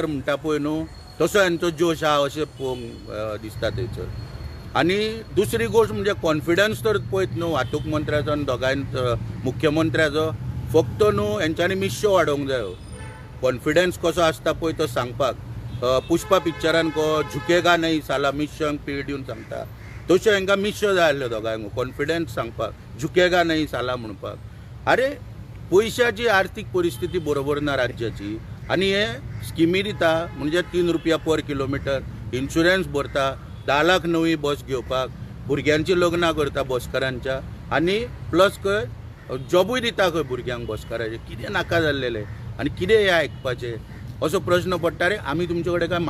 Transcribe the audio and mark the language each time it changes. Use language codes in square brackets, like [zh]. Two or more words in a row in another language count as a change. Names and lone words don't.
[kok] म्हणटा पळय न्हू तसो हेंचो जोश आहा अशें पळोवंक दिसता थंयसर आनी दुसरी गोश्ट म्हणजे कॉन्फिडन्स तर पळयत न्हू वाहतूक मंत्र्याचो आनी दोगांयचो मुख्यमंत्र्याचो फक्त न्हू हेंच्यांनी मिश्यो वाडोवंक जायो कॉन्फिडन्स कसो आसता पळय तो सांगपाक पुष्पा पिक्चरान [hi] झुकेगा नहीं साला [kok] मिश्यांक पीळ दिवन सांगता तश्यो हांकां मिश्यो जाय आसल्यो दोगांयक कॉन्फिडन्स सांगपाक झुकेगा [hi] नहीं साला [kok] म्हणपाक अरे पयशाची आर्थीक परिस्थिती बरोबर ना राज्याची आनी हे स्किमी दिता म्हणजे 3 रुपया [en] per kilometer [kok] इन्शुरन्स भरता 10 लाख नवी बस घेवपाक भुरग्यांची लग्नां करता बसकारांच्या आनी प्लस खंय जॉबूय दिता खंय भुरग्यांक बसकाराचे कितें नाका जाल्लेले आनी कितें हें आयकपाचें असो प्रश्न पडटा रे आमी तुमचे कडेन काय